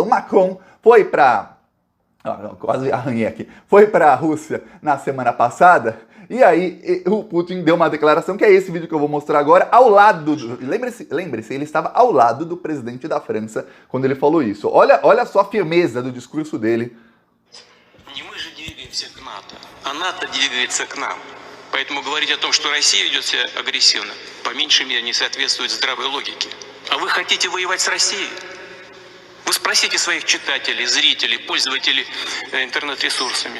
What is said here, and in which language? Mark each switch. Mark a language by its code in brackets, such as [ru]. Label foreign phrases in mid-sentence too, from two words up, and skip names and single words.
[pt] O Macron foi para... quase arranhei aqui. Foi para a Rússia na semana passada, e aí o Putin deu uma declaração, que é esse vídeo que eu vou mostrar agora, ao lado do... Lembre-se, ele estava ao lado do presidente da França quando ele falou isso. Olha só a firmeza do discurso dele. [ru] Не мы же двигаемся к НАТО, а НАТО двигается к нам. Поэтому говорить о том, что Россия ведет себя агрессивно, по меньшей мере не соответствует здравой логике. А вы хотите воевать с Россией? Вы спросите своих читателей, зрителей, пользователей интернет-ресурсами.